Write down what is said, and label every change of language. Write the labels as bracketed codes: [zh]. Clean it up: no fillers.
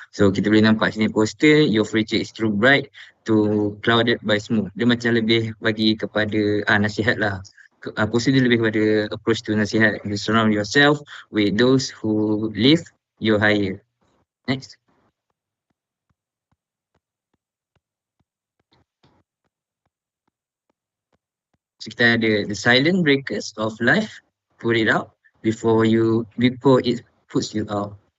[ms] So kita boleh nampak sini poster, [en] your future is too bright to clouded by smoke. [ms] Dia macam lebih bagi kepada nasihat lah. Poster dia lebih kepada approach to nasihat. [en] You surround yourself with those who live your higher. Next. [ms] So kita ada [en] the silent breakers of life, put it out before it puts you out.